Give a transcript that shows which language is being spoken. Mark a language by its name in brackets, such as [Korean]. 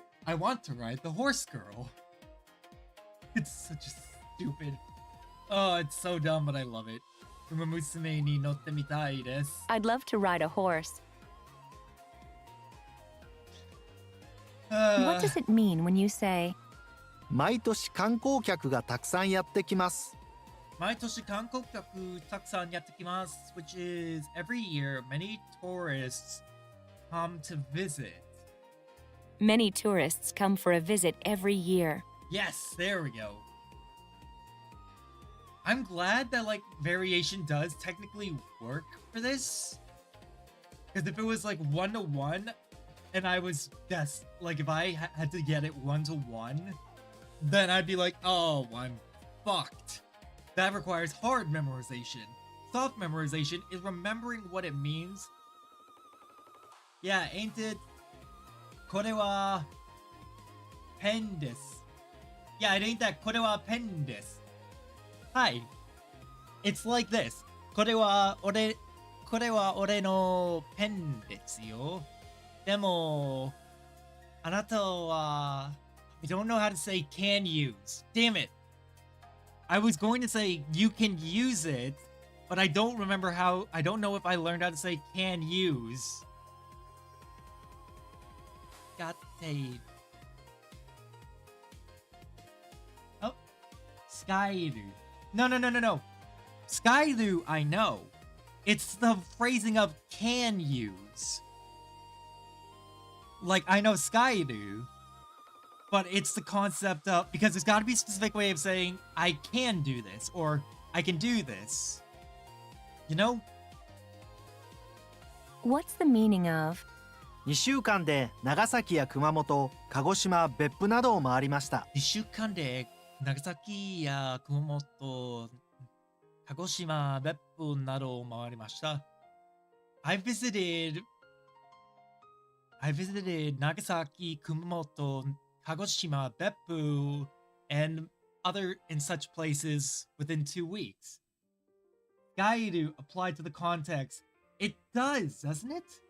[English] I want to ride the horse girl. It's such a stupid... Oh, it's so dumb, but I love it. [Japanese] Uma musume ni notte mitai desu. [English] I'd love to ride a horse? What does it mean when you say, [Japanese] 毎年観光客がたくさんやってきます。 Maitoshi kankokyaku takusan yattakimasu, [English] which is every year many tourists come to visit. many tourists come for a visit every year? Yes, there we go. I'm glad that, like, variation does technically work for this. Because if it was, like, 1-to-1, and I was like if I had to get it 1-to-1, then I'd be like, oh, I'm fucked. That requires hard memorization. Soft memorization is remembering what it means. Yeah, ain't it? [Japanese] これは [English] pen [Japanese] です. [English] Yeah, it ain't that [Japanese] これは [English] pen [Japanese] です. [English] Hi. It's like this. [Japanese] これは俺のペンですよ. でも、あなたは [English] I don't know how to say can use. Damn it. I was going to say you can use it, but I don't remember how. I don't know if I learned how to say can use. Got a. Oh. Skyru. No. Skyru, I know. It's the phrasing of can use. Like, I know Skyru, but it's the concept of, because there's got to be a specific way of saying, I can do this, or I can do this. You know? What's the meaning of [Japanese] 2週間で長崎や熊本、鹿児島、別府などを回りました。 2週間で長崎や熊本、鹿児島、別府などを回りました。 [English] I visited Nagasaki, Kumamoto, Kagoshima, Beppu, and such places within 2 weeks. Gairu applied to the context. It does, doesn't it?